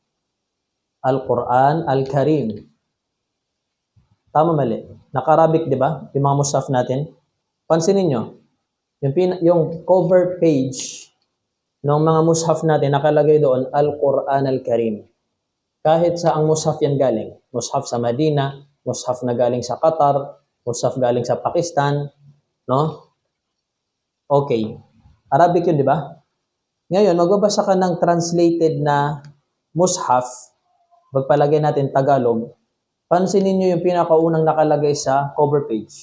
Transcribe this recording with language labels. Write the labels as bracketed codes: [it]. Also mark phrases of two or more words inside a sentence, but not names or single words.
[tl] Al-Quran Al-Karim. Tama, mali. Naka-Arabic, di ba? Yung mga mushaf natin. Pansinin nyo, yung cover page ng mga mushaf natin, nakalagay doon, Al-Quran Al-Karim. Kahit sa ang mushaf yan galing. Mushaf sa Madina, mushaf na galing sa Qatar, mushaf galing sa Pakistan, no? Okay. Arabic yun, di ba? Ngayon, magbabasa ka ng translated na mushaf, pagpalagay natin Tagalog, pansinin nyo yung pinakaunang nakalagay sa cover page.